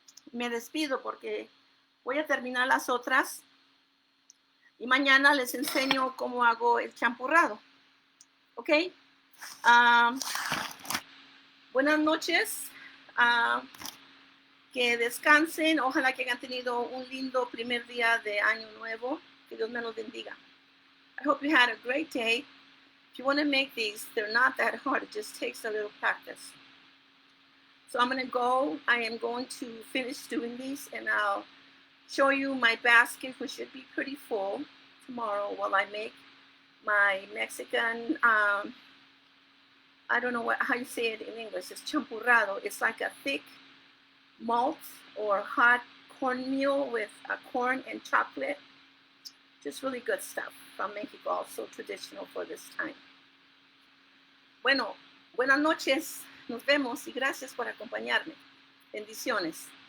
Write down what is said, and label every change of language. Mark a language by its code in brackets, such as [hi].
[es] Me despido porque voy a terminar las otras y mañana les enseño cómo hago el champurrado. ¿Ok? Buenas noches. Que descansen. Ojalá que hayan tenido un lindo primer día de año nuevo. Que Dios me los bendiga. [en] I hope you had a great day. If you want to make these, they're not that hard. It just takes a little practice. So I'm going to go. I am going to finish doing these, and I'll show you my basket, which should be pretty full tomorrow while I make my Mexican, I don't know how you say it in English. It's champurrado. It's like a thick malt or hot cornmeal with corn and chocolate. Just really good stuff from Mexico, also traditional for this time. [es] Bueno, buenas noches. Nos vemos y gracias por acompañarme. Bendiciones.